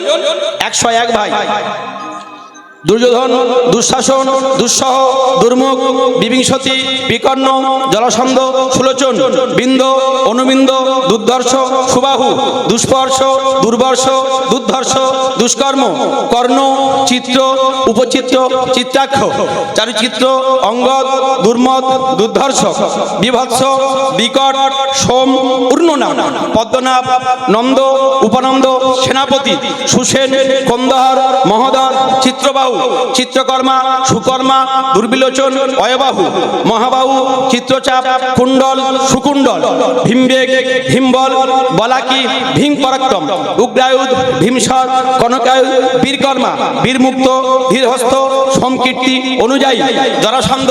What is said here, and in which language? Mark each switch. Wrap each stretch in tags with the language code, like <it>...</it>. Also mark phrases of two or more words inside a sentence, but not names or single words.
<bn>101 ভাই। দুর্যোধন, দুঃশাসন, দুঃসহ, দুর্মুখ, বিবিংশতি, বিকর্ণ, জলাসন্ধ, সুলোচন, বিন্দ, অনুবিন্দ, দুর্ধর্ষ, সুবাহু, দুষ্পর্শ, দুর্বর্ষ, দুর্ধর্ষ, দুষ্কর্ম, কর্ণ, চিত্র, উপচিত্র, চিত্রাক্ষ, চারুচিত্র, অঙ্গদ, দুর্মদ, দুর্ধর্ষ, বিভৎস, বিকট, সোম, পূর্ণনাম, পদ্মনাভ, নন্দ, উপনন্দ, সেনাপতি, সুসেন, কন্দহার, মহোদর, চিত্রবাহু, চিত্রকর্মা, সুকর্মা, দুর্বিলোচন, অয়বাহু, মহাবাহু, চিত্রচাপ, কুণ্ডল, সুকুণ্ডল, ভীমবেগ, ভীমবল, বলাকি, ভীম পরাক্রম, উগ্রায়ুধ, ভীমসর, কনকায়ুধ, বীরকর্মা, বীরমুক্ত, ধীরহস্ত, সোমকীর্তি, অনুযায়ী, জরাসন্ধ,</bn>